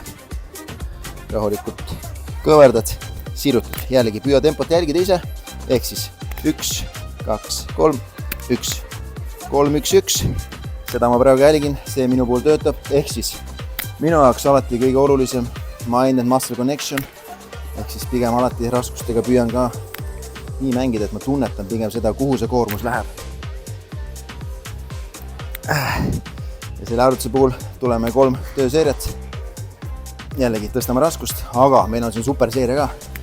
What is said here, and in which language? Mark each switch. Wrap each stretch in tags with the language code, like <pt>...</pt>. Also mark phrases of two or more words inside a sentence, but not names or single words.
<et>Rahulikult kõverdad, sirutad. Jällegi püüa tempot jälgida ise, ehk siis 1, 2, 3, 1, 3, 1, 1. Seda ma praegu jälgin, see minu puhul töötab, ehk siis minu jaoks alati kõige olulisem</et> <en>mind and muscle connection,</en> <et>ehk siis pigem alati raskustega püüan ka nii mängida, et ma tunnetan pigem seda, kuhu see koormus läheb. Ja selle harjutuse puhul tuleme 3 tööseeriat. Jällegi tõstame raskust, aga meil on siin superseeria ka.</et>